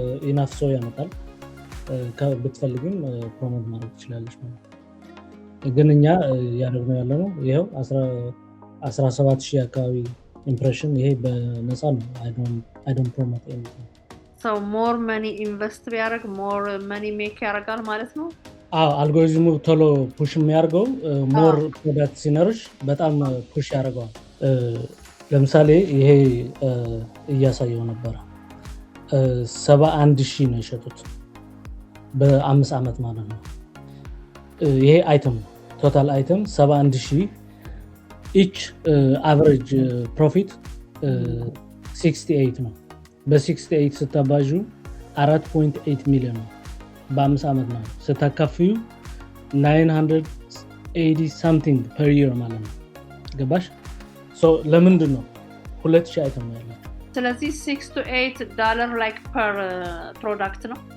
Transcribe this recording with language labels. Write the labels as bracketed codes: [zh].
[am] ኢናፍ ሰው ያመጣል። ብትፈልግም ፕሮሞት ማድረግ ትችላለች ማለት ነው። ግን እኛ ያደረግነው ያለነው ይሄው 17000 አካባቢ ኢምፕሬሽን፣ ይሄ በነፃ ነው። [en] I don't promote anything. So more money invest [am] ቢያደርግ [en] more money make [am] ያደርጋል ማለት ነው። አልጎሪዝሙ ቶሎ ፑሽ የሚያደርገው ሞር ፕሮዳክት ሲኖርሽ በጣም ፑሽ ያደርገዋል። ለምሳሌ ይሄ እያሳየው ነበረ 71,000 ነው የሸጡት በ5 አመት ማለት ነው። ይሄ አይተም ነው፣ ቶታል አይተም 71,000 ኢች አቨሬጅ ፕሮፊት 68 ነው። በ68 ስታባዡ 4.8 ሚሊዮን ነው በ5 አመት ነው። ስታካፍዩ 980 [en] something per year [am] ማለት ነው። ገባሽ? ለምንድን ነው 2000 አይተም ነው ያለው? ስለዚህ [en] $6 to $8 like per product [am] ነው።